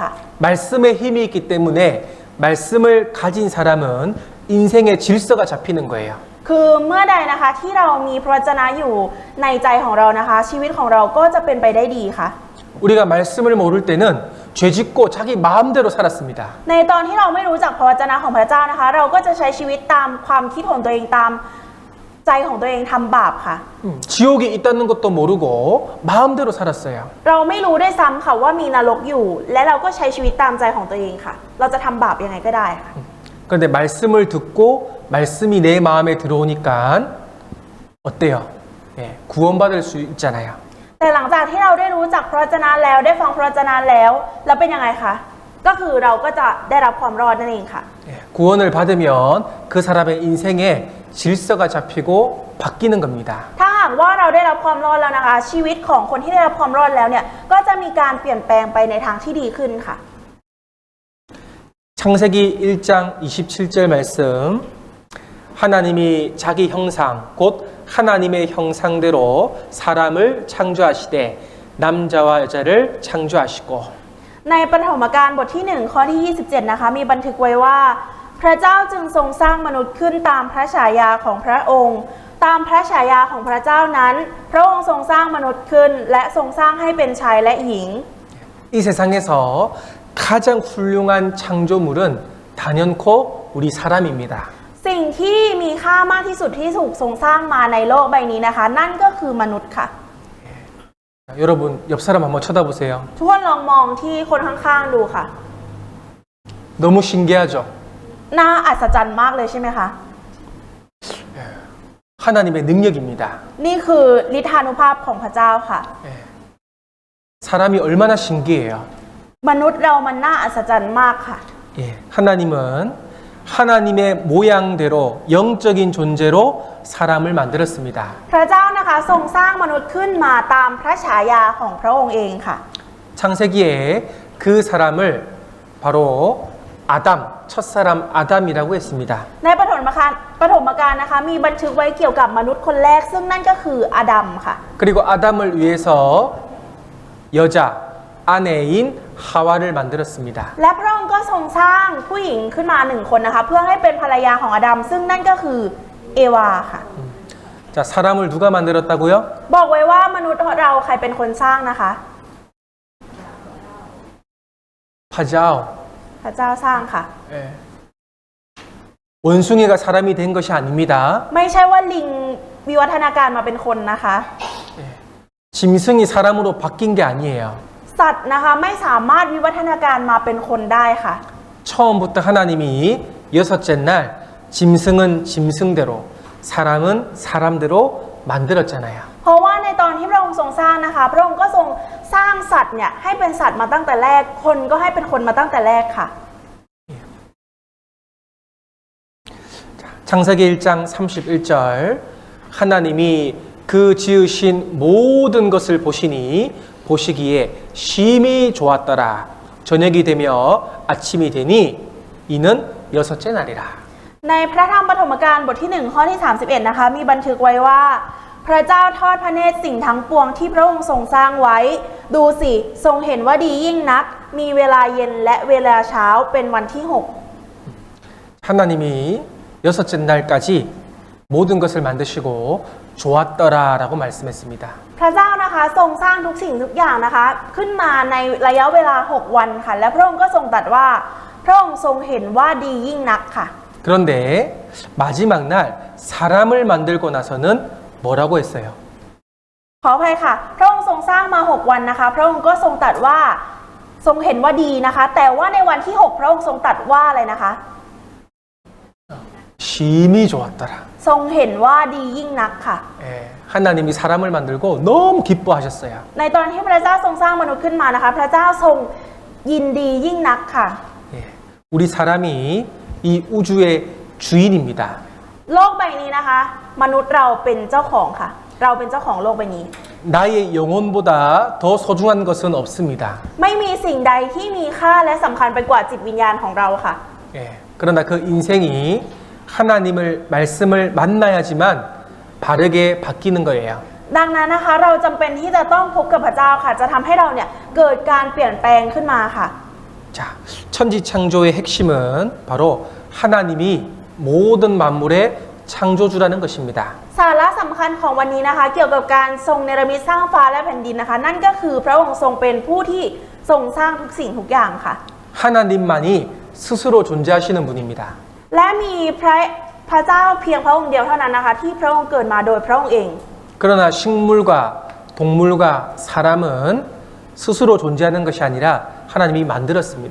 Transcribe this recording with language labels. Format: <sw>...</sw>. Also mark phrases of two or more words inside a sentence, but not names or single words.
<ko>말씀에 힘이 있기 때문에 말씀을 가진 사람은 인생의 질서가 잡히는 거예요.</ko> <th>คือเมื่อใดนะคะที่เรามีพระวจนะอยู่ในใจของเรานะคะ ชีวิตของเราก็จะเป็นไปได้ดีค่ะ</th> <ko>우리가 말씀을 모를 때는 죄짓고 자기 마음대로 살았습니다.</ko> <th>ในตอนที่เราไม่รู้จักพระวจนะของพระเจ้านะคะ เราก็จะใช้ชีวิตตามความคิดของตัวเองตามใจของตัวเองทำบาปค่ะ</th> <ko>지옥이 있다는 것도 모르고 마음대로 살았어요.</ko> <th>เราไม่รู้ด้วยซ้ำค่ะว่ามีนรกอยู่ และเราก็ใช้ชีวิตตามใจของตัวเองค่ะ เราจะทำบาปยังไงก็ได้ค่ะ</th> <ko>그런데 말씀을 듣고 말씀이 내 마음에 들어오니까 어때요? 예, 구원받을 수 있잖아요.</ko> <th>แต่หลังจากที่เราได้รู้จักพระวจนะแล้วได้ฟังพระวจนะแล้วเป็นยังไงคะก็คือเราก็จะได้รับความรอดนั่นเองค่ะ</th> <ko>예, 구원을 받으면 그 사람의 인생에 질서가 잡히고 바뀌는 겁니다.</ko> <th>ถ้าหากว่าเราได้รับความรอดแล้วนะคะ ชีวิตของคนที่ได้รับความรอดแล้วเนี่ยก็จะมีการเปลี่ยนแปลงไปในทางที่ดีขึ้นค่ะ</th> <ko>창세기 1장 27절 말씀 하나님이 자기 형상 곧 하나님의 형상대로 사람을 창조하시되 남자와 여자를 창조하시고</ko> <th>ในปฐมกาลบทที่ 1 ข้อที่ 27 นะคะมีบันทึกไว้ว่า พระเจ้าจึงทรงสร้างมนุษย์ขึ้นตามพระฉายาของพระองค์ ตามพระฉายาของพระเจ้านั้น พระองค์ทรงสร้างมนุษย์ขึ้นและทรงสร้างให้เป็นชายและหญิง</th> <ko>이 세상에서 가장 훌륭한 창조물은 단연코 우리 사람입니다.</ko> <th>สิ่งที่มีค่ามากที่สุดที่ถูกทรงสร้างมาในโลกใบนี้นะคะ นั่นก็คือมนุษย์ค่ะ</th> <ko>여러분 옆 사람 한번 쳐다보세요.</ko> <th>ทุกคนลองมองที่คนข้างๆดูค่ะ</th> <ko>너무 신기하죠?</ko> <th>น่าอัศจรรย์มากเลยใช่ไหมคะ</th> <ko>하나님의 능력입니다.</ko> <th>นี่คือฤทธานุภาพของพระเจ้าค่ะ</th> <ko>사람이 얼마나 신기해요.</ko> <th>มนุษย์เรามันน่าอัศจรรย์มากค่ะ</th> <ko>예, 하나님은 하나님의 모양대로 영적인 존재로 사람을 만들었습니다.</ko> <th>พระเจ้านะคะทรงสร้างมนุษย์ขึ้นมาตามพระฉายาของพระองค์เองค่ะ</th> <ko>창세기에 그 사람을 바로 아담, 첫사람 아담이라고 했습니다.</ko> <th>ในปฐมกาลนะคะมีบันทึกไว้เกี่ยวกับมนุษย์คนแรกซึ่งนั่นก็คืออาดัมค่ะ</th> <ko>그리고 아담을 위해서 여자, 아내인 하와를 만들었습니다.</ko> <th>และพระองค์ก็ทรงสร้างผู้หญิงขึ้นมา1 คนนะคะเพื่อให้เป็นภรรยาของอาดัมซึ่งนั่นก็คือเอวาค่ะ</th> <ko>자, 사람을 누가 만들었다고요?</ko> <th>บอกไว้ว่ามนุษย์เราใครเป็นคนสร้างนะคะ 파자오. พระเจ้าสร้างค่ะ</th> <ko>예. 원숭이가 사람이 된 것이 아닙니다.</ko> <th>ไม่ใช่ว่าลิงวิวัฒนาการมาเป็นคนนะคะ</th> <ko>짐승이 사람으로 바뀐 게 아니에요.</ko> <th>สัตว์นะคะไม่สามารถวิวัฒนาการมาเป็นคนได้ค่ะ</th> <ko>처음부터 하나님이 여섯째 날 짐승은 짐승대로 사람은 사람대로 만들었잖아요.</ko> <th>เพราะว่าในตอนที่พระองค์ทรงสร้างนะคะ พระองค์ก็ทรงสร้างสัตว์เนี่ยให้เป็นสัตว์มาตั้งแต่แรก คนก็ให้เป็นคนมาตั้งแต่แรกค่ะ</th> <ko>창세기 1장 31절 하나님이 그 지으신 모든 것을 보시니 보시기에 심히 좋았더라. 저녁이 되며 아침이 되니 이는 여섯째 날이라.</ko> <th>ในพระธรรมปฐมกาลบทที่1ข้อที่31นะคะมีบันทึกไว้ว่าพระเจ้าทอดพระเนตรสิ่งทั้งปวงที่พระองค์ทรงสร้างไว้ดูสิทรงเห็นว่าดียิ่งนักมีเวลาเย็นและเวลาเช้าเป็นวันที่6</th> <ko>하나님이 여섯째 날까지 모든 것을 만드시고 좋았더라라고 말씀했습니다.</ko> <th>พระเจ้านะคะทรงสร้างทุกสิ่งทุกอย่างนะคะขึ้นมาในระยะเวลา6วันค่ะและพระองค์ก็ทรงตรัสว่าพระองค์ทรงเห็นว่าดียิ่งนักค่ะ</th> <ko>그런데 마지막 날 사람을 만들고 나서는 뭐라고 했어요?</ko> <th>ขออภัยค่ะพระองค์ทรงสร้างมา6วันนะคะพระองค์ก็ทรงตรัสว่าทรงเห็นว่าดีนะคะแต่ว่าในวันที่6พระองค์ทรงตรัสว่าอะไรนะคะ</th> <ko>심히 좋았더라.</ko> <th>ทรงเห็นว่าดียิ่งนักค่ะ</th> <ko>예, 하나님이 사람을 만들고 너무 기뻐하셨어요.</ko> <th>ในตอนที่พระเจ้าทรงสร้างมนุษย์ขึ้นมานะคะพระเจ้าทรงยินดียิ่งนักค่ะ</th> <ko>예, 우리 사람이 이 우주의 주인입니다.</ko> <th>โลกใบนี้นะคะมนุษย์เราเป็นเจ้าของค่ะเราเป็นเจ้าของโลกใบนี้</th> <ko>나의 영혼보다 더 소중한 것은 없습니다.</ko> <th>ไม่มีสิ่งใดที่มีค่าและสำคัญไปกว่าจิตวิญญาณของเราค่ะ</th> <ko>예, 그러나 그 인생이 하나님을 말씀을 만나야지만 바르게 바뀌는 거예요.</ko> <th>ดังนั้นนะคะเราจำเป็นที่จะต้องพบกับพระเจ้าค่ะจะทำให้เราเนี่ยเกิดการเปลี่ยนแปลงขึ้นมาค่ะ</th> <ko>자, 천지 창조의 핵심은 바로 하나님이 모든 만물의 창조주라는 것입니다.</ko> <th>สาระสำคัญของวันนี้นะคะเกี่ยวกับการทรงเนรมิตสร้างฟ้าและแผ่นดินนะคะนั่นก็คือพระองค์ทรงเป็นผู้ที่ทรงสร้างทุกสิ่งทุกอย่างค่ะ</th> <ko>하나님만이 스스로 존재하시는 분입니다.</ko> <th>และมีพระเจ้าเพียงพระองค์เดียวเท่านั้นนะคะที่พระองค์เกิดมาโดยพระองค์เอง</th> <ko>그러나 식물과 동물과 사람은 스스로 존재하는 것이 아니라 하나님이 만들었습니다.</ko>